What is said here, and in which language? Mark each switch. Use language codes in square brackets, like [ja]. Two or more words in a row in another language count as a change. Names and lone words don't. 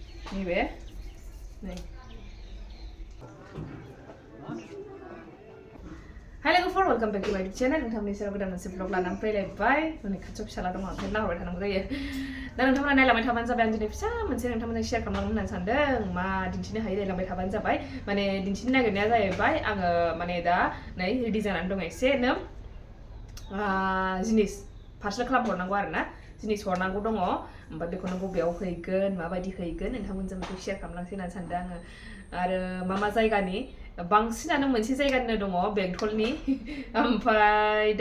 [brx] नैबे नै [en] Hi लोगोफोर welcome back to my channel [brx] नोंथांमोननि सेराव गोदान मोनसे ब्लग लानानै फैलायबाय नै खाथियाव फिसाला दङ ओंखायनो नाहरबाय थानांगौ जायो दा नोंथांमोना नायलांबाय थाबानो जाबाय आं दिनै फिसा मोनसे नोंथांमोनजों शेयार खालामनो होननानै सानदों मा दिन्थिनो हायो नायलांबाय थाबानो जाबाय माने दिन्थिनो नागिरनाया जाहैबाय आङो माने दा नै रेडि जानानै दङ एसेनो जिनिस पार्सेल खालामहरनांगौ आरोना जिनिस हरनांगौ दङ ओमफ्राय बेखौनो बबेयाव हैगोन माबायदि हैगोन नोंथांमोनजों बेखौ शेयार खालामलांसै होननानै सानदों आङो आरो मा जायगानि बांसिनानो मोनसे जायगानिनो दङ बेंटलनि ओमफ्राय दा